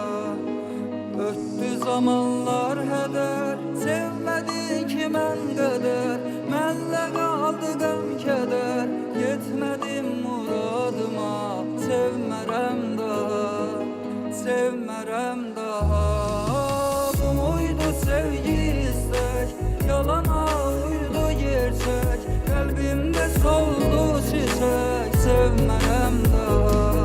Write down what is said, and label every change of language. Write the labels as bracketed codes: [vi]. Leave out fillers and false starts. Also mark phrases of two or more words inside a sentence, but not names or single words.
[az] Ötdü zamanlar hədər, sevmədin ki mən qədər, mənlə qaldı qəm kədər, getmədim muradıma, sevmərəm daha, sevmərəm daha. [tr] Bu muydu sevgi istek, yalana uydu gerçek, qəlbimdə soldu çiçek, [az] sevmərəm daha.